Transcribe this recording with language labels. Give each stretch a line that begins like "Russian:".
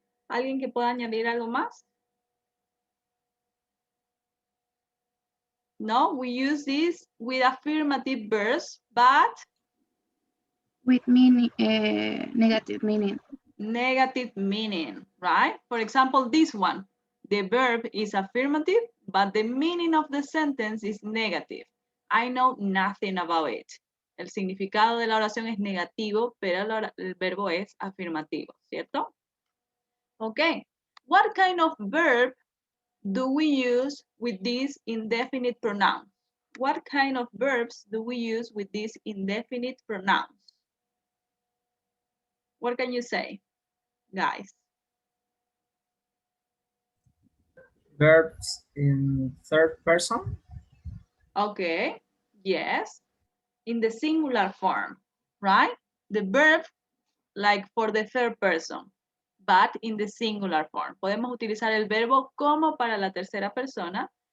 Spanish: ¿Alguien que pueda añadir algo más?
English: No, we use this with affirmative verbs, but With meaning, negative meaning. negative meaning, right? For example, this one. The verb is affirmative, but the meaning of the sentence is negative. I know nothing about it.
Spanish: El significado de la oración es negativo, pero el verbo es afirmativo, ¿cierto?
English: Okay. What kind of verb do we use with these indefinite pronouns? What kind of verbs do we use with these indefinite pronouns? What can you say, guys? Verbs in third person. Okay, yes, in the singular form, right? The verb like for the third person, but in the singular form.
Spanish: Podemos utilizar el verbo como para la tercera persona.